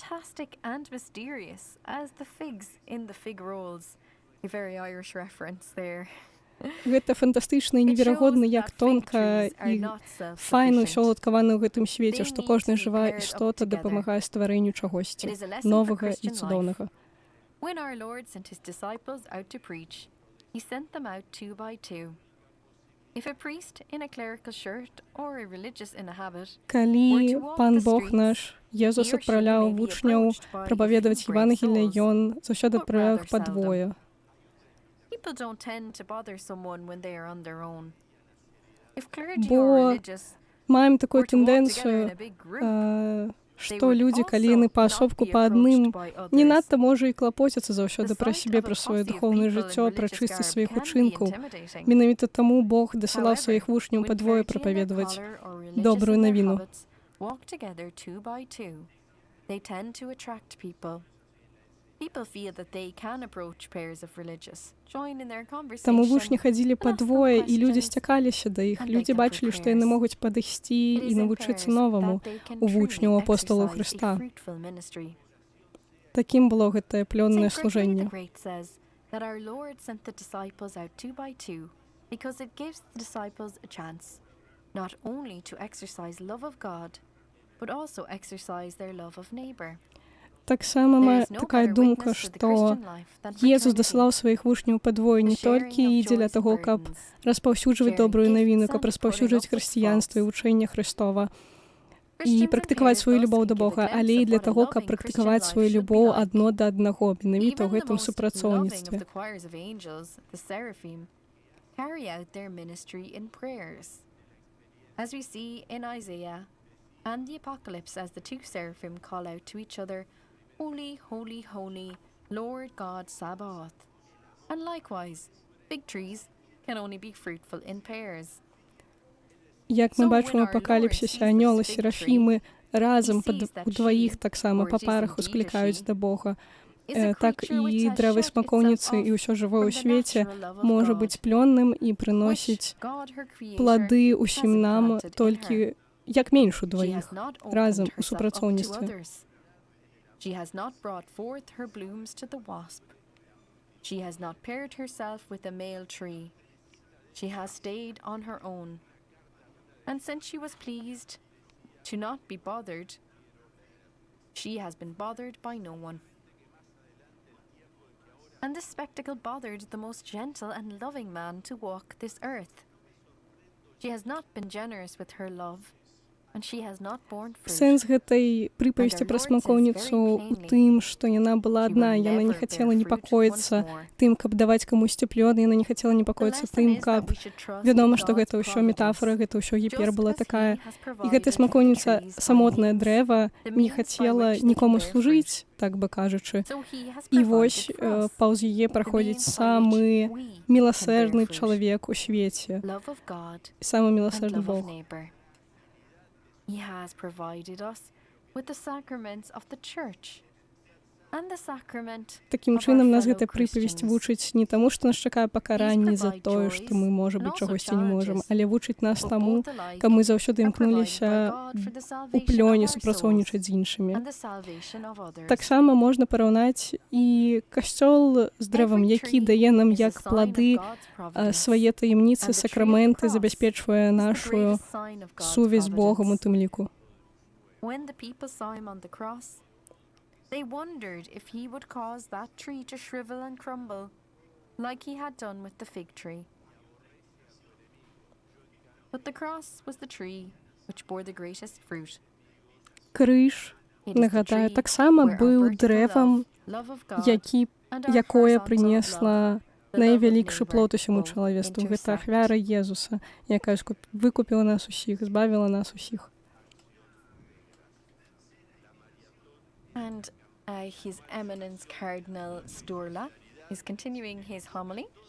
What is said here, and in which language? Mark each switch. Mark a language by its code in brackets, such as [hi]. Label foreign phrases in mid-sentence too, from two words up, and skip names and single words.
[be] Гэта фантастычна і неверагодна, як тонка і файна ўсё уладкавана ў гэтым свеце, што кожная жывая істота дапамагае стварэнню чагосьці новага і цудоўнага. [en] When our Lord sent his disciples out to preach, he sent them out 2 by 2. If a priest in a clerical shirt or a religious in a habit, [be] Калі Пан Бог наш, Езус адпраўляў вучняў прапаведаваць Евангелие, ён заўсёды адпраўляў іх падвое. [en] people don't tend to bother someone when they are on their own. If clergy [be] Бо [en] or religious [be] маем такую [en] were to walk together in [be] тэндэнцыю, [en] a big group, [be] што людзі, калі яны паасобку па адным, не надта можа і клапоцяцца заўсёды пра сябе, пра сваё духоўнае жыццё, пра чысцасць сваіх учынкаў. Менавіта таму Бог дасылаў сваіх вучняў падвое прапаведаваць добрую навіну. [en] Walk together 2 by 2. They tend to attract people. People feel that they can approach pairs of religious, join in their conversation. [be] Таму вучні хадзілі падвое, і людзі сцякаліся да іх. Людзі бачылі, што яны могуць падысці і навучыцца новаму у вучняў апостолаў Хрыста. Такім было гэтае плённае служэнне. [en] That our Lord sent the disciples out 2 by 2 because it gives the disciples a chance not only to exercise love of God, but also exercise their love of neighbor. [be] Таксама мае такая думка, што Езус дасылаў сваіх вучняў падвое не толькі дзеля таго, каб распаўсюджваць добрую навіну, каб распаўсюджваць хрысціянства і вучэнне Хрыстова і практыкаваць сваю любоў да Бога, але і для таго, каб практыкаваць сваю любоў адно да аднаго, менавіта ў гэтым супрацоўніцтве. [en] As we see in Isaiah and the Apocalypse, as the 2 seraphim call out to each other, Holy, holy, holy, Lord God Sabaoth. And likewise, fig trees can only be fruitful in pairs. [be] Як мы бачимо в Апокаліпсисі, анёли, серафімы разом удвоїх таксама па парах ускликаюць да Бога. Так і дрэвы смакоўніцы і ўсё жывое ў свеце можа быць плённым і прыносіць плады ўсім нам толькі як менш удвоіх, разам у супрацоўніцтве. [en] She has not brought forth her blooms to the wasp. She has not paired herself with a male tree. She has stayed on her own. And since she was pleased to not be bothered, she has been bothered by no one. And this spectacle bothered the most gentle and loving man to walk this earth. She has not been generous with her love, and she has not borne fruit. [be] Сэнс гэтай прыпавесці пра смакоўніцу у тым, што яна была адна, яна не хацела непакоіцца тым, каб даваць камусьці плён, яна не хацела непакоіцца тым, каб... Вядома, што гэта ўсё метафора, гэта ўсё гіпербола такая. І гэтая смакоўніца, самотнае дрэва, не хацела нікому служыць, так бы кажучы. І вось паўз яе праходзіць самы міласэрны чалавек у свеце, самы міласэрны Бог. [en] He has provided us with the sacraments of the church and the sacrament [be] Такім чынам нас гэта прыпавесць вучыць не таму, што нас чакае пакаранне за тое, што мы, можа быць, чагосьці не можам, але вучыць нас таму, каб мы заўсёды імкнуліся у плёне супрацоўнічаць з іншымі. Таксама можна параўнаць і касцёл з дрэвам, які дае нам як плады свае таямніцы, сакраменты, забяспечвае нашу сувязь з Богам у тым ліку. [en] They wondered if he would cause that tree to shrivel and crumble, like he had done with the fig tree. But the cross was the tree which bore the greatest fruit. [be] Крыж, нагадаю, таксама быў дрэвам, якое прынесла найвялікшы плод усяму чалавецтву. Гэта ахвяра Езуса, якая выкупіла нас усіх, збавіла нас усіх. [en] And His Eminence Cardinal Sturla is continuing his homily.